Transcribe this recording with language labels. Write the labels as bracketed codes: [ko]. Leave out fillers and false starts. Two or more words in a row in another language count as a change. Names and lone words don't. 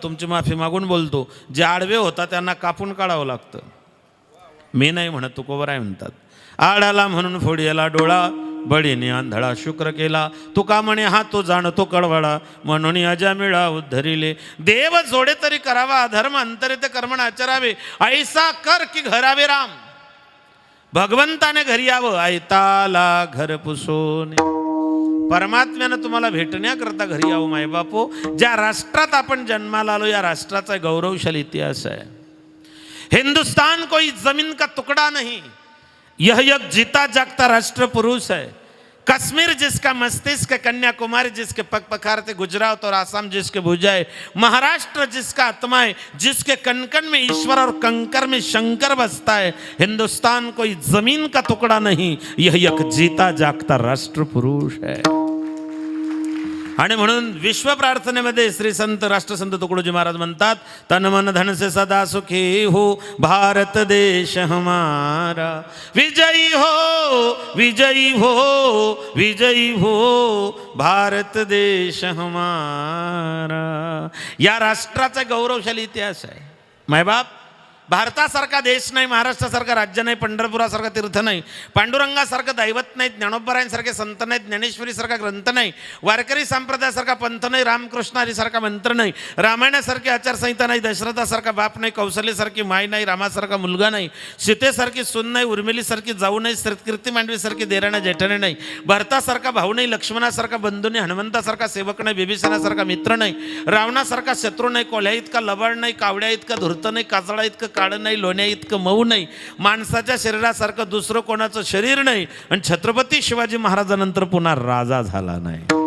[mr] तुमची माफी मागून बोलतो, जे आडवे होतात त्यांना कापून काढावं लागतं. मी नाही म्हणत, तुकोबाराय म्हणतात. आडाला म्हणून फोडीला डोळा, बळीने आंधळा शुक्र केला. तुका म्हणे हा तो जाणतो कळवळा, म्हणून अजामिळा उद्धरिले. देव जोडे तरी करावा अधर्म, अंतरित कर्मण आचरावे. ऐसा कर की घरावे राम. भगवंताने घरी यावं, ऐताला घर पुसून. परमात्म्यानं तुम्हाला भेटण्याकरता घरी यावं मायबापो. ज्या राष्ट्रात आपण जन्माला आलो या राष्ट्राचा गौरवशाली इतिहास आहे. [hi] हिंदुस्तान कोई जमीन का टुकड़ा नहीं, यह एक जीता जागता राष्ट्र पुरुष है. कश्मीर जिसका मस्तिष्क, कन्याकुमारी जिसके पग पखारते, गुजरात और आसाम जिसके भुजाए, महाराष्ट्र जिसका आत्मा है, जिसके कणकण में ईश्वर और कंकर में शंकर बसता है. हिंदुस्तान कोई जमीन का टुकड़ा नहीं, यह एक जीता जागता राष्ट्र पुरुष है. [mr] आणि म्हणून विश्व प्रार्थनेमध्ये श्री संत राष्ट्रसंत तुकडोजी महाराज म्हणतात, [hi] तन मन धन से सदा सुखी हो भारत देश हमारा. विजयी हो विजयी हो विजयी हो भारत देश हमारा. [mr] या राष्ट्राचा गौरवशाली इतिहास आहे मायबाप. भारतासारखा देश नाही, महाराष्ट्रासारखा राज्य नाही, पंढरपुरासारखा तीर्थ नाही, पांडुरंगासारखं दैवत नाही, ज्ञानोबारायांसारखे संत नाहीत, ज्ञानेश्वरीसारखा ग्रंथ नाही, वारकरी संप्रदायासारखा पंथ नाही, रामकृष्ण हरीसारखा मंत्र नाही, रामायणासारखी आचारसंहिता नाही, दशरथासारखा बाप नाही, कौशल्यसारखी माय नाही, रामासारखा मुलगा नाही, सीतेसारखी सून नाही, उर्मिलीसारखी जाऊ नाही, कीर्ती मांडवीसारखी देराणा जेठाणे नाही, भरतासारखा भाऊ नाही, लक्ष्मणासारखा बंधू नाही, हनुमंतासारखा सेवक नाही, बिभीषणासारखा मित्र नाही, रावणासारखा शत्रू नाही, कोल्ह्या इतका लबाड नाही, कावड्या इतका धूर्त नाही, काजळा इतकं काळं नाही, लोण्या इतकं मऊ नाही, माणसाच्या शरीरासारखं दुसरं कोणाचं शरीर नाही, आणि छत्रपती शिवाजी महाराजांनंतर पुन्हा राजा झाला नाही.